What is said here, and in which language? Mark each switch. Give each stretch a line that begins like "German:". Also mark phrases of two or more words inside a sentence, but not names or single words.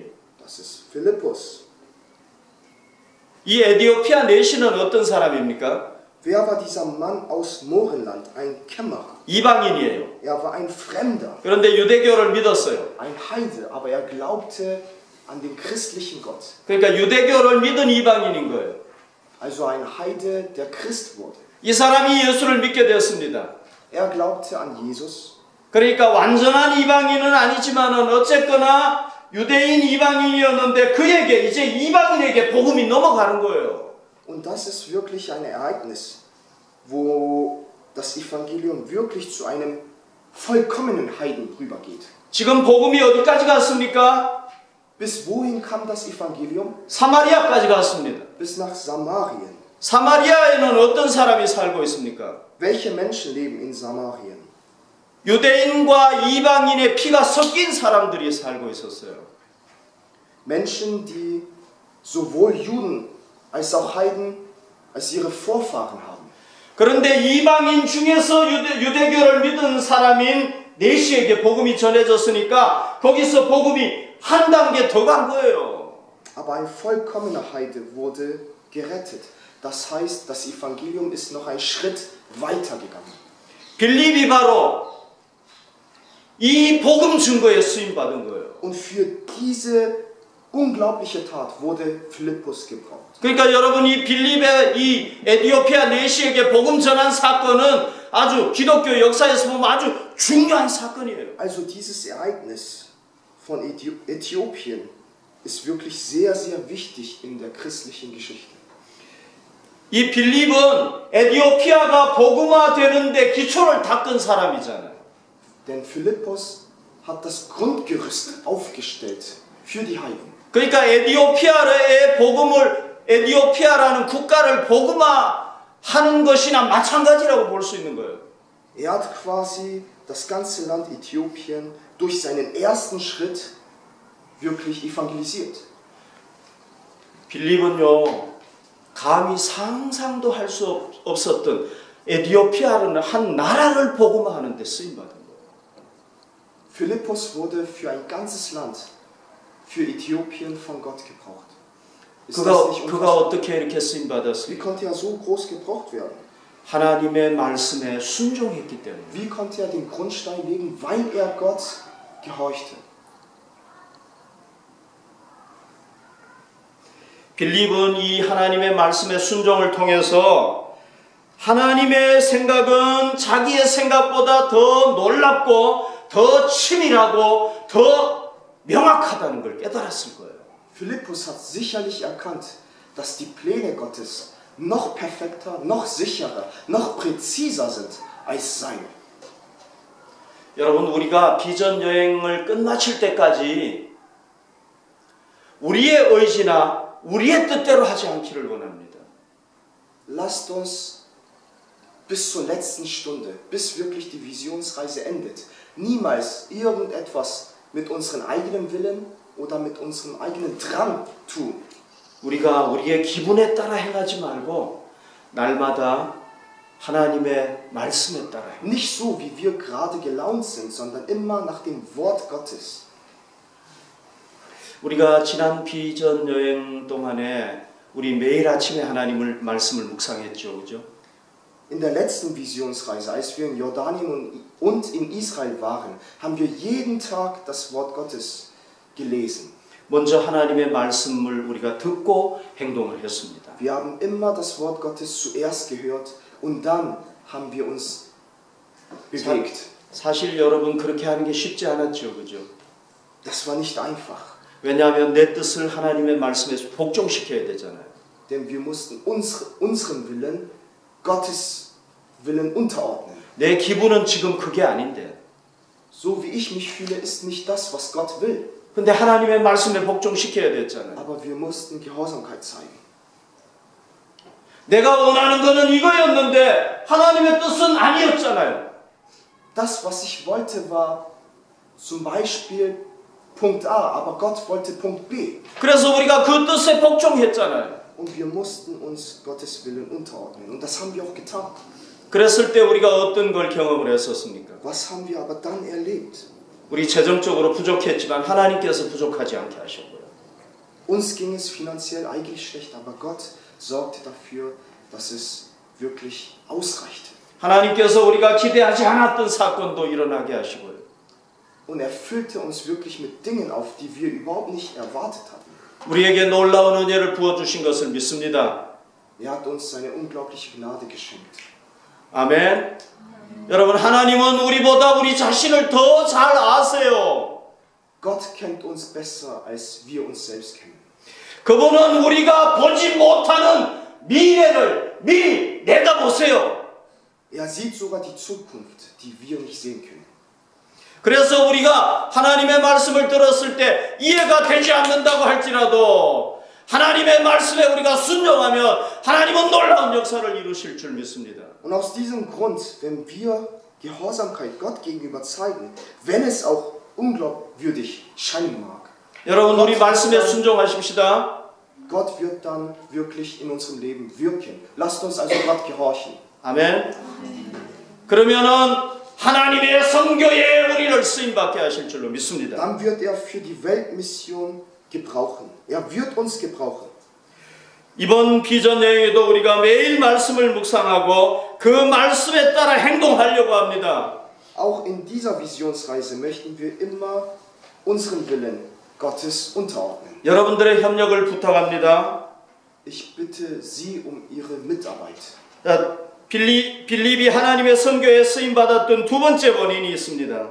German: Das ist Philippus.
Korean: 이 에디오피아 내시는 어떤 사람입니까?
German: Wer war dieser Mann aus Morenland? Ein Kämmerer.
Korean: 이방인이에요.
German: Er war ein Fremder,
Korean: 그런데 유대교를 믿었어요.
German: ein Heide, aber er glaubte an den christlichen Gott.
Korean: 그러니까 유대교를 믿은 이방인인 거예요.
German: Also ein Heide, der Christ wurde.
Korean: 이 사람이 예수를 믿게 되었습니다.
German: Er glaubte an Jesus.
Korean: 그러니까 완전한 이방인은 아니지만은 어쨌거나 유대인 이방인이었는데 그에게 이제 이방인에게 복음이 넘어가는 거예요.
German: Und das ist wirklich ein Ereignis, wo das Evangelium wirklich zu einem vollkommenen Heiden rübergeht.
Korean: 지금 복음이 어디까지 갔습니까?
German: Bis wohin kam das Evangelium?
Korean: 사마리아까지 갔습니다.
German: Bis nach Samarien.
Korean: 사마리아에는 어떤 사람이 살고 있습니까?
German: Welche Menschen leben in Samarien?
Korean: 유대인과 이방인의 피가 섞인 사람들이 살고 있었어요.
German: Menschen, die sowohl Juden als auch Heiden als ihre Vorfahren haben.
Korean: 그런데 이방인 중에서 유대교를 믿은 사람인 내시에게 복음이 전해졌으니까 거기서 복음이 한 단계 더 간 거예요.
German: Aber ein vollkommener Heide wurde gerettet. Das heißt, das Evangelium ist noch einen Schritt weitergegangen.
Korean: 빌립이 바로 이 복음 증거에 쓰임 받은 거예요.
German: Und für diese unglaubliche Tat wurde Philippus gebraucht.
Korean: 그러니까 여러분 이 빌립의 이 에디오피아 내시에게 복음 전한 사건은 아주 기독교 역사에서 보면 아주 중요한 사건이에요.
German: Also dieses Ereignis von Äthiopien ist wirklich sehr, sehr wichtig in der christlichen Geschichte.
Korean: 이 빌립은 에디오피아가 복음화 되는데 기초를 닦은 사람이잖아요.
German: Denn Philippus hat das Grundgerüst aufgestellt für die Heiden.
Korean: 그러니까 에디오피아라는 국가를 복음화하는 것이나 마찬가지라고 볼 수 있는 거예요.
German: Er hat quasi das ganze Land Äthiopien durch seinen ersten Schritt wirklich evangelisiert.
Korean: 빌립은요, 감히 상상도 할 수 없었던 에디오피아라는 한 나라를 복음화하는 데 쓰임받은 거예요.
German: Philippus wurde für ein ganzes Land, für Äthiopien von Gott gebraucht. Ist das nicht
Korean: 그가
German: unfassbar?
Korean: 어떻게 이렇게
German: Wie
Korean: 쓰임받았습니까?
German: konnte er so groß gebraucht werden?
Korean: 하나님의 말씀에 순종했기 때문에.
German: Wie konnte er den Grundstein legen? Weil er Gott gehorchte.
Korean: 빌립은 이 하나님의 말씀의 순종을 통해서 하나님의 생각은 자기의 생각보다 더 놀랍고 더 치밀하고 더 명확하다는 걸 깨달았을 거예요.
German: Philippus hat sicherlich erkannt, dass die Pläne Gottes noch perfekter, noch sicherer, noch präziser sind als seine.
Korean: 여러분, 우리가 비전 여행을 끝마칠 때까지 우리의 의지나 우리의 뜻대로 하지 않기를 원합니다.
German: Lasst uns bis zur letzten Stunde, bis wirklich die Visionsreise endet, niemals irgendetwas mit unserem eigenen Willen oder mit unserem eigenen Drang tun.
Korean: 우리가 우리의 기분에 따라 행하지 말고 날마다 하나님의 말씀에 따라 행하라.
German: Nicht so, wie wir gerade gelaunt sind, sondern immer nach dem Wort Gottes.
Korean: 우리가 지난 비전 여행 동안에 우리 매일 아침에 하나님을 말씀을 묵상했죠, 그죠?
German: In der letzten Visionsreise, als wir in Jordanien und in Israel waren, haben wir jeden Tag das Wort Gottes gelesen.
Korean: 먼저 하나님의 말씀을 우리가 듣고 행동을 했습니다.
German: Wir haben immer das Wort Gottes zuerst gehört und dann haben wir uns bewegt.
Korean: 사실 여러분 그렇게 하는 게 쉽지 않았죠, 그죠?
German: Das war nicht einfach,
Korean: 왜냐하면 내 뜻을 하나님의 말씀에 복종시켜야 되잖아요.
German: denn wir mussten unseren Willen Gottes Willen unterordnen.
Korean: 내 기분은 지금 그게 아닌데.
German: So wie ich mich fühle, ist nicht das, was Gott will.
Korean: 근데 하나님의 말씀에 복종시켜야 됐잖아요.
German: Aber wir mussten Gehorsamkeit zeigen.
Korean: 내가 원하는 거는 이거였는데 하나님의 뜻은 아니었잖아요.
German: Das, was ich wollte, war zum Beispiel Punkt A, aber Gott wollte Punkt B.
Korean: 그래서 우리가 그 뜻에 복종했잖아요.
German: und wir mussten uns Gottes Willen unterordnen. Und das haben wir auch getan.
Korean: 그랬을 때 우리가 어떤 걸 경험을 했었습니까?
German: Was haben wir aber dann erlebt?
Korean: 우리 재정적으로 부족했지만 하나님께서 부족하지 않게 하셨고요.
German: Uns ging es finanziell eigentlich schlecht, aber Gott sorgte dafür, dass es wirklich ausreichte.
Korean: 하나님께서 우리가 기대하지 않았던 사건도 일어나게 하시고요.
German: Und er füllte uns wirklich mit Dingen auf, die wir überhaupt nicht erwartet hatten.
Korean: 우리에게 놀라운 은혜를 부어주신 것을 믿습니다.
German: Er hat uns seine unglaubliche Gnade geschenkt.
Korean: 아멘. 여러분, 하나님은 우리보다 우리 자신을 더 잘 아세요.
German: Gott kennt uns besser, als wir uns selbst kennen.
Korean: 그분은 우리가 보지 못하는 미래를 미리 내다보세요.
German: Er sieht sogar die Zukunft, die wir nicht sehen können.
Korean: 그래서 우리가 하나님의 말씀을 들었을 때 이해가 되지 않는다고 할지라도 하나님의 말씀에 우리가 순종하면 하나님은 놀라운 역사를 이루실 줄 믿습니다.
German: Und aus diesem Grund, wenn wir Gehorsamkeit Gott gegenüber zeigen, wenn es auch unglaubwürdig scheinen mag,
Korean: 여러분, 우리 말씀에 순종하십시다.
German: Gott wird dann wirklich in unserem Leben wirken. Lasst uns also Gott gehorchen.
Korean: 아멘. 그러면은 하나님의 선교에 우리를 쓰임받게 하실 줄로 믿습니다.
German: Dann wird er für die Weltmission gebrauchen. Er wird uns gebrauchen.
Korean: 이번 비전 여행에도 우리가 매일 말씀을 묵상하고 그 말씀에 따라 행동하려고 합니다.
German: Auch in dieser Visionsreise möchten wir immer unseren Willen Gottes unterordnen.
Korean: 여러분들의 협력을 부탁합니다.
German: Ich bitte Sie um Ihre Mitarbeit.
Korean: 빌립이 하나님의 선교에 쓰임받았던 두 번째 원인이 있습니다.